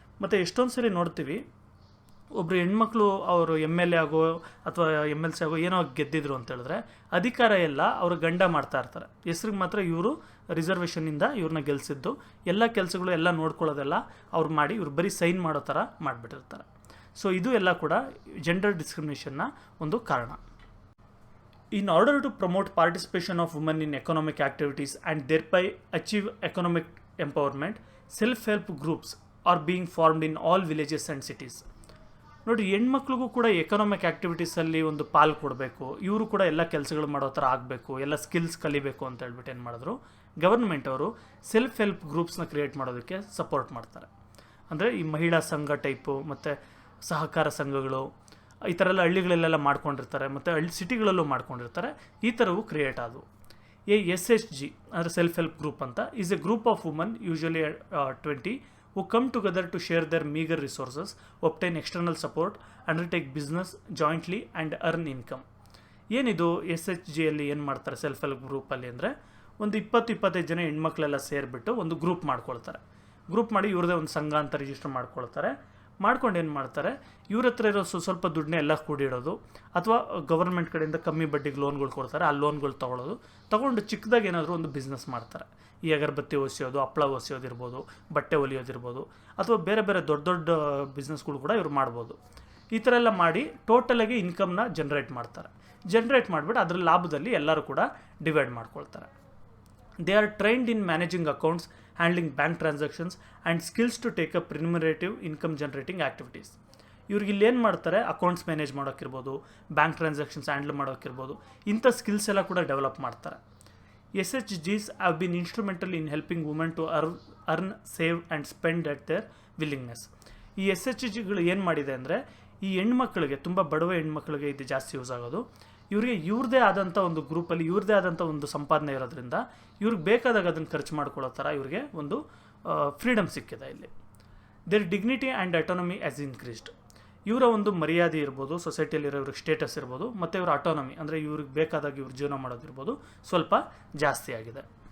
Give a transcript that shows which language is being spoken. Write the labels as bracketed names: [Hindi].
[Kannada] ಮತ್ತು ಎಷ್ಟೊಂದು ಸರಿ ನೋಡ್ತೀವಿ, ಒಬ್ಬರು ಹೆಣ್ಮಕ್ಳು ಅವರು MLA ಆಗೋ ಅಥವಾ MLC ಆಗೋ ಏನೋ ಗೆದ್ದಿದ್ರು ಅಂತ ಹೇಳಿದ್ರೆ ಅಧಿಕಾರ ಎಲ್ಲ ಅವರು ಗಂಡ ಮಾಡ್ತಾ ಇರ್ತಾರೆ. ಹೆಸ್ರಿಗೆ ಮಾತ್ರ ಇವರು ರಿಸರ್ವೇಷನಿಂದ ಇವ್ರನ್ನ ಗೆಲ್ಲಿಸಿದ್ದು, ಎಲ್ಲ ಕೆಲಸಗಳು ಎಲ್ಲ ನೋಡ್ಕೊಳ್ಳೋದೆಲ್ಲ ಅವ್ರು ಮಾಡಿ ಇವ್ರು ಬರೀ ಸೈನ್ ಮಾಡೋ ಥರ ಮಾಡಿಬಿಟ್ಟಿರ್ತಾರೆ. ಸೊ ಇದು ಎಲ್ಲ ಕೂಡ ಜೆಂಡರ್ ಡಿಸ್ಕ್ರಿಮಿನೇಷನ್ನ ಒಂದು ಕಾರಣ. [English] In order to promote participation of women in economic activities and thereby achieve economic empowerment, self-help groups are being formed in all villages and cities. [Kannada] ನೋಡಿ, ಹೆಣ್ಮಕ್ಳಿಗೂ ಕೂಡ ಎಕನಾಮಿಕ್ ಆ್ಯಕ್ಟಿವಿಟೀಸಲ್ಲಿ ಒಂದು ಪಾಲು ಕೊಡಬೇಕು, ಇವರು ಕೂಡ ಎಲ್ಲ ಕೆಲಸಗಳು ಮಾಡೋ ಥರ ಆಗಬೇಕು, ಎಲ್ಲ ಸ್ಕಿಲ್ಸ್ ಕಲಿಬೇಕು ಅಂತ ಹೇಳ್ಬಿಟ್ಟು ಏನು ಮಾಡಿದ್ರು, ಗವರ್ಮೆಂಟ್ ಅವರು ಸೆಲ್ಫ್ ಹೆಲ್ಪ್ ಗ್ರೂಪ್ಸ್ನ ಕ್ರಿಯೇಟ್ ಮಾಡೋದಕ್ಕೆ ಸಪೋರ್ಟ್ ಮಾಡ್ತಾರೆ. ಅಂದರೆ ಈ ಮಹಿಳಾ ಸಂಘ ಟೈಪು ಮತ್ತು ಸಹಕಾರ ಸಂಘಗಳು ಈ ಥರ ಎಲ್ಲ ಹಳ್ಳಿಗಳಲ್ಲೆಲ್ಲ ಮಾಡ್ಕೊಂಡಿರ್ತಾರೆ, ಮತ್ತು ಸಿಟಿಗಳಲ್ಲೂ ಮಾಡ್ಕೊಂಡಿರ್ತಾರೆ. ಈ ಥರವು ಕ್ರಿಯೇಟ್ ಆದವು. [English] SHG [Kannada] ಅಂದರೆ ಸೆಲ್ಫ್ ಹೆಲ್ಪ್ ಗ್ರೂಪ್ ಅಂತ [English] Is a group of woman usually 20 who come together to share their meager resources, obtain external support, undertake business jointly and earn income. [Kannada] ಏನಿದು SHGಯಲ್ಲಿ ಏನು ಮಾಡ್ತಾರೆ ಸೆಲ್ಫ್ ಹೆಲ್ಪ್ ಗ್ರೂಪಲ್ಲಿ ಅಂದರೆ, ಒಂದು 20-25 ಜನ ಹೆಣ್ಮಕ್ಳೆಲ್ಲ ಸೇರಿಬಿಟ್ಟು ಒಂದು ಗ್ರೂಪ್ ಮಾಡ್ಕೊಳ್ತಾರೆ. ಗ್ರೂಪ್ ಮಾಡಿ ಇವ್ರದೇ ಒಂದು ಸಂಘ ಅಂತ ರಿಜಿಸ್ಟರ್ ಮಾಡ್ಕೊಳ್ತಾರೆ. ಮಾಡ್ಕೊಂಡು ಏನು ಮಾಡ್ತಾರೆ, ಇವ್ರ ಹತ್ರ ಇರೋ ಸ್ವಲ್ಪ ದುಡ್ಡನ್ನೇ ಎಲ್ಲ ಕೂಡಿಡೋದು, ಅಥವಾ ಗವರ್ಮೆಂಟ್ ಕಡೆಯಿಂದ ಕಮ್ಮಿ ಬಡ್ಡಿಗೆ ಲೋನ್ಗಳು ಕೊಡ್ತಾರೆ, ಆ ಲೋನ್ಗಳು ತೊಗೊಂಡು ಚಿಕ್ಕದಾಗಿ ಏನಾದರೂ ಒಂದು ಬಿಸ್ನೆಸ್ ಮಾಡ್ತಾರೆ. ಈ ಅಗರಬತ್ತಿ ಒಸಿಯೋದು, ಹಪ್ಪಳ ಒಸಿಯೋದಿರ್ಬೋದು, ಬಟ್ಟೆ ಹೊಲಿಯೋದಿರ್ಬೋದು, ಅಥವಾ ಬೇರೆ ಬೇರೆ ದೊಡ್ಡ ದೊಡ್ಡ ಬಿಸ್ನೆಸ್ಗಳು ಕೂಡ ಇವ್ರು ಮಾಡ್ಬೋದು. ಈ ಥರ ಎಲ್ಲ ಮಾಡಿ ಟೋಟಲಾಗಿ ಇನ್ಕಮ್ನ ಜನ್ರೇಟ್ ಮಾಡ್ತಾರೆ. ಜನ್ರೇಟ್ ಮಾಡಿಬಿಟ್ಟು ಅದರ ಲಾಭದಲ್ಲಿ ಎಲ್ಲರೂ ಕೂಡ ಡಿವೈಡ್ ಮಾಡ್ಕೊಳ್ತಾರೆ. [English] They are trained in managing accounts, handling bank transactions and skills to take up remunerative income generating activities. [Kannada] ಇವ್ರಿಗೆ ಇಲ್ಲೇನು ಮಾಡ್ತಾರೆ, accounts manage ಮಾಡೋಕ್ಕಿರ್ಬೋದು, bank transactions handle ಮಾಡೋಕ್ಕಿರ್ಬೋದು, ಇಂಥ ಸ್ಕಿಲ್ಸ್ ಎಲ್ಲ ಕೂಡ ಡೆವಲಪ್ ಮಾಡ್ತಾರೆ. [English] SHGs have been instrumental in helping women to earn, save and spend at their willingness. [Kannada] ಈ SHGಗಳು ಏನು ಮಾಡಿದೆ ಅಂದರೆ, ಈ ಹೆಣ್ಮಕ್ಳಿಗೆ, ತುಂಬ ಬಡವ ಹೆಣ್ಮಕ್ಳಿಗೆ ಇದು ಜಾಸ್ತಿ ಯೂಸ್ ಆಗೋದು. ಇವರಿಗೆ ಇವ್ರದ್ದೇ ಆದಂಥ ಒಂದು ಗ್ರೂಪಲ್ಲಿ ಇವ್ರದ್ದೇ ಆದಂಥ ಒಂದು ಸಂಪಾದನೆ ಇರೋದ್ರಿಂದ ಇವ್ರಿಗೆ ಬೇಕಾದಾಗ ಅದನ್ನು ಖರ್ಚು ಮಾಡ್ಕೊಳ್ಳೋ ಥರ ಇವ್ರಿಗೆ ಒಂದು ಫ್ರೀಡಮ್ ಸಿಕ್ಕಿದೆ ಇಲ್ಲಿ. [English] Their dignity and autonomy has increased. [Kannada] ಇವರ ಒಂದು ಮರ್ಯಾದೆ ಇರ್ಬೋದು, ಸೊಸೈಟಿಯಲ್ಲಿರೋ ಇವ್ರಿಗೆ ಸ್ಟೇಟಸ್ ಇರ್ಬೋದು, ಮತ್ತು ಇವರ ಅಟೋನಮಿ ಅಂದರೆ ಇವ್ರಿಗೆ ಬೇಕಾದಾಗ ಇವ್ರು ಜೀವನ ಮಾಡೋದಿರ್ಬೋದು ಸ್ವಲ್ಪ ಜಾಸ್ತಿ ಆಗಿದೆ.